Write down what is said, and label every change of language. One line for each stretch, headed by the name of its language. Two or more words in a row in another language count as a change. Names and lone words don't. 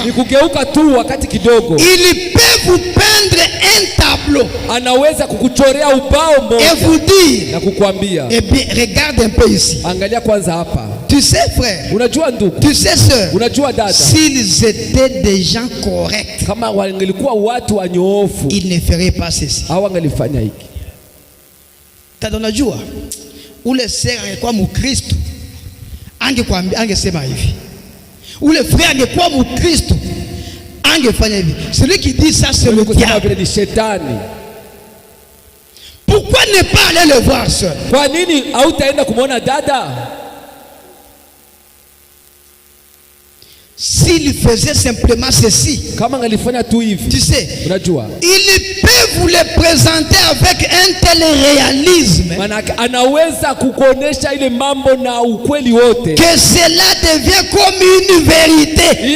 French: Il peut vous peindre un tableau et vous dire: eh bien, regarde un peu ici. Tu sais, frère, tu sais, sœur, s'ils étaient des gens corrects, ils ne feraient pas ceci.
Swahili: Unajua ule sera angekuwa Mkristo angesema hivi. Ule frère angekuwa Mkristo angefanya hivi.
French: Celui qui dit ça, c'est le diable. Pourquoi ne pas aller le voir seul?
Swahili: Kwa nini hautaenda kumuona dada?
French: S'il faisait simplement ceci, tu sais, il peut vous le présenter avec un tel réalisme que cela devient comme une vérité.